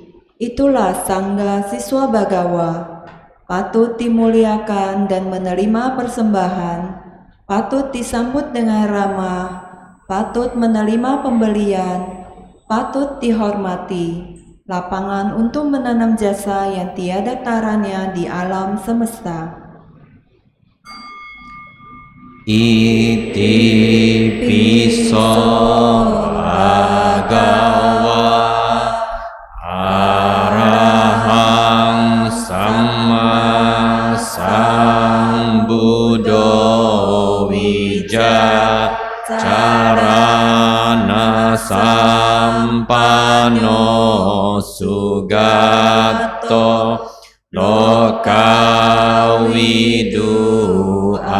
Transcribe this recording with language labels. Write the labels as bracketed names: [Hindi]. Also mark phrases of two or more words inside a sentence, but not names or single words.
[Indonesian] Itulah Sangga siswa Bhagawa, patut dimuliakan dan menerima persembahan, patut disambut dengan ramah, patut menerima pembelian, patut dihormati, lapangan untuk menanam jasa yang tiada taranya di alam semesta. [Pali] Iti piso bhagava arahang samma sambuddho vijacarana sampanno sugatto lokawidu